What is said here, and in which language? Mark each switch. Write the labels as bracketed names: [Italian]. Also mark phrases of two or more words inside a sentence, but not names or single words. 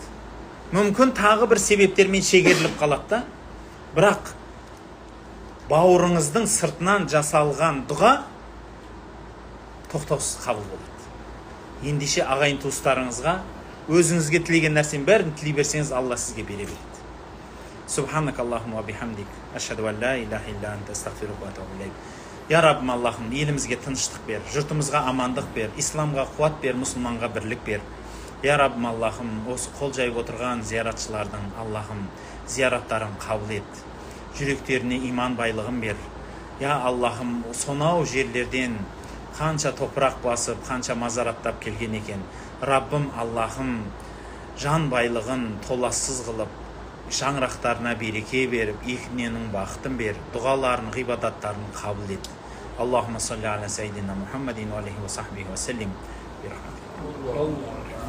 [Kazakh] Мүмкін тағы бір себептермен шегеріліп қалады да. Бірақ бауырыңыздың сыртынан жасалған дұға тоқтаусыз қабыл болады. Ендеше ағайын туыстарыңызға өзіңізге тілеген нәрсенің бәрін тілей берсеңіз, Алла сізге бере береді. [Arabic] سبحانك اللهم وبحمدك أشهد أن لا إله إلا أنت أستغفرك وأتوب إليك. [Kazakh] Я Раббым Аллахым, елімізге тыныштық бер, жұртымызға амандық бер, исламға қуат бер, мұсылманға бірлік бер. Я Раббым Аллахым, осы қол жайып отырған зияратшылардың Аллахым зияраттарын қабыл ет. Жүректеріне иман байлығын бер. Я Аллахым, сонау жерлерден қанша топырақ басып, қанша мазараттап келген екен. Раббым Аллахым, жан байлығын толассыз қылып, шаңырақтарына береке беріп, екіненің бақытын бер, дұғаларын, ғибадаттарын қабыл ет. [Arabic] اللهم صل على سيدنا محمد وعليه وصحبه وسلم.